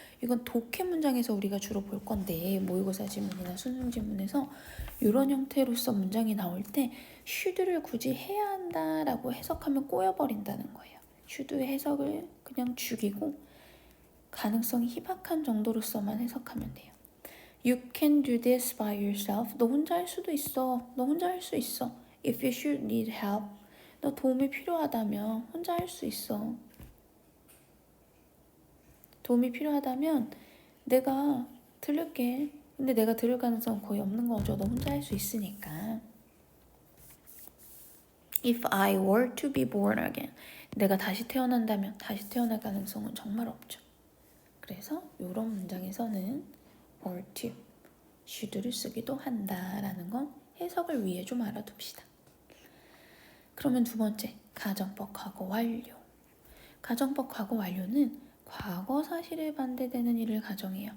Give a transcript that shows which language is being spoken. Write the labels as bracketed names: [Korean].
[Korean] 이건 독해 문장에서 우리가 주로 볼 건데 모의고사 지문이나 수능 지문에서 이런 형태로서 문장이 나올 때 should를 굳이 해야 한다라고 해석하면 꼬여버린다는 거예요. should의 해석을 그냥 죽이고 가능성이 희박한 정도로서만 해석하면 돼요. [English] You can do this by yourself. [Korean] 너 혼자 할 수도 있어. 너 혼자 할 수 있어. [English] If you should need help. [Korean] 너 도움이 필요하다면 혼자 할 수 있어. 도움이 필요하다면 내가 들을게. 근데 내가 들을 가능성은 거의 없는 거죠. 너 혼자 할 수 있으니까. [English] If I were to be born again. [Korean] 내가 다시 태어난다면 다시 태어날 가능성은 정말 없죠. 그래서 이런 문장에서는 were to, should를 쓰기도 한다라는 건 해석을 위해 좀 알아둡시다. 그러면 두 번째, 가정법 과거 완료. 가정법 과거 완료는 과거 사실에 반대되는 일을 가정해요.